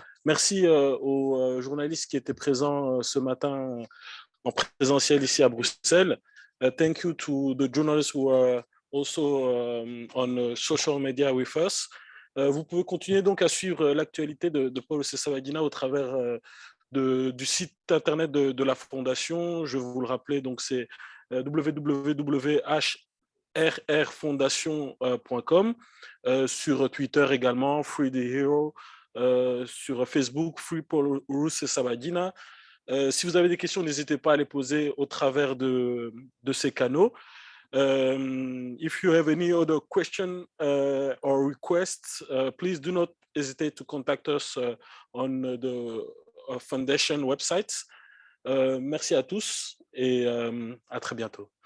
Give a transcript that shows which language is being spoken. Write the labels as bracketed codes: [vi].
[fr] Merci aux journalistes qui étaient présents ce matin en présentiel ici à Bruxelles. [en] Thank you to the journalists who are also on social media with us. [fr] Vous pouvez continuer donc à suivre l'actualité de Paul Rusesabagina au travers du site internet de la Fondation. Je vais vous le rappeler, donc c'est www.hrrfondation.com. Sur Twitter également, Free the Hero. Sur Facebook, Free Paul Rusesabagina. Si vous avez des questions, n'hésitez pas à les poser au travers de ces canaux. [en] If you have any other question or requests, please do not hesitate to contact us on the Foundation website. [fr] Merci à tous et à très bientôt.